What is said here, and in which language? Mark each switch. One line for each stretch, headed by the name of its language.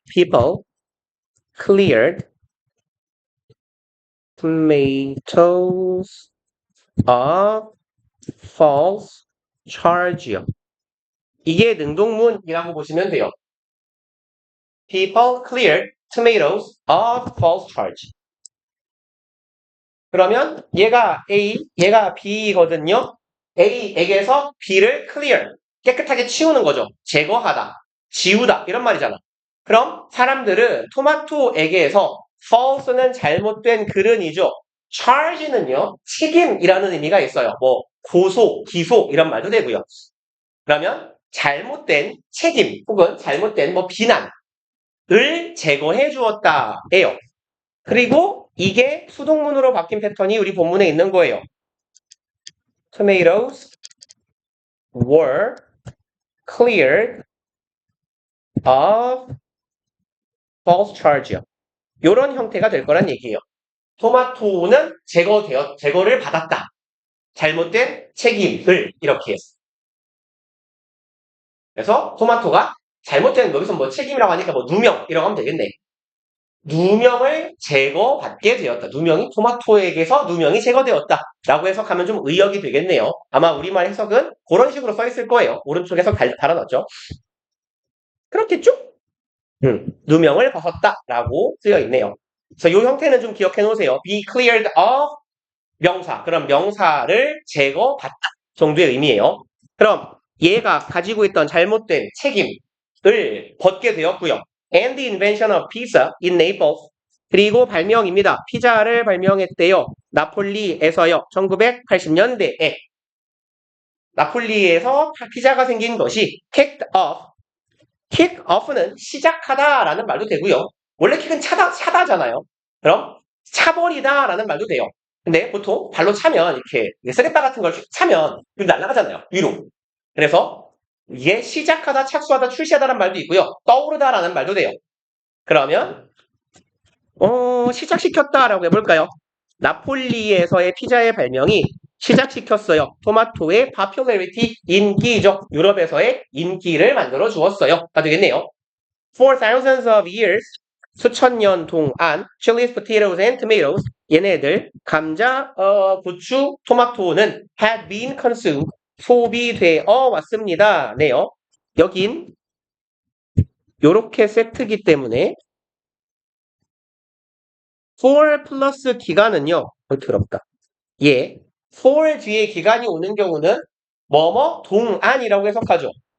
English: people cleared tomatoes of false charge요.
Korean: 이게 능동문이라고 보시면 돼요.
English: People cleared tomatoes of false charge.
Korean: 그러면 얘가 A, 얘가 B거든요. A에게서 B를 clear, 깨끗하게 치우는 거죠. 제거하다, 지우다 이런 말이잖아. 그럼 사람들은 토마토에게서 false는 잘못된 글은이죠. charge는요, 책임이라는 의미가 있어요. 뭐 고소, 기소 이런 말도 되고요. 그러면 잘못된 책임 혹은 잘못된 뭐 비난을 제거해 주었다예요. 그리고 이게 수동문으로 바뀐 패턴이 우리 본문에 있는 거예요.
English: Tomatoes were cleared of false charge요.
Korean: 이런 형태가 될 거란 얘기예요. 토마토는 제거를 받았다. 잘못된 책임을 이렇게 해서. 그래서 토마토가 잘못된 여기서 뭐 책임이라고 하니까 뭐 누명이라고 하면 되겠네. 누명을 제거받게 되었다. 누명이 토마토에게서 누명이 제거되었다. 라고 해석하면 좀 의역이 되겠네요. 아마 우리말 해석은 그런 식으로 써 있을 거예요. 오른쪽에서 달아놨죠. 그렇겠죠? 누명을 벗었다. 라고 쓰여 있네요. 그래서 이 형태는 좀 기억해 놓으세요.
English: be cleared of 명사.
Korean: 그럼 명사를 제거받다 정도의 의미예요. 그럼 얘가 가지고 있던 잘못된 책임을 벗게 되었고요.
English: And the invention of pizza in Naples.
Korean: 그리고 발명입니다. 피자를 발명했대요. 나폴리에서요. 1980년대에. 나폴리에서 피자가 생긴 것이
English: kicked off.
Korean: kick off는 시작하다라는 말도 되고요. 원래 킥은 차다잖아요. 그럼 차버리다라는 말도 돼요. 근데 보통 발로 차면 이렇게 쓰레빠 같은 걸 차면 날아가잖아요. 위로. 그래서 이게 시작하다, 착수하다, 출시하다라는 말도 있고요. 떠오르다라는 말도 돼요. 그러면 시작시켰다라고 해볼까요? 나폴리에서의 피자의 발명이 시작시켰어요. 토마토의 popularity, 인기죠. 유럽에서의 인기를 만들어 주었어요. 가 되겠네요.
English: For thousands of years,
Korean: 수천 년 동안
English: chilies, potatoes, and tomatoes
Korean: 얘네들 감자, 고추, 토마토는
English: had been consumed
Korean: 소비되어 왔습니다. 네요. 여긴 요렇게 세트기 때문에 for 플러스 기간은요. 더럽다. 예. for 뒤에 기간이 오는 경우는 뭐뭐 동안이라고 해석하죠.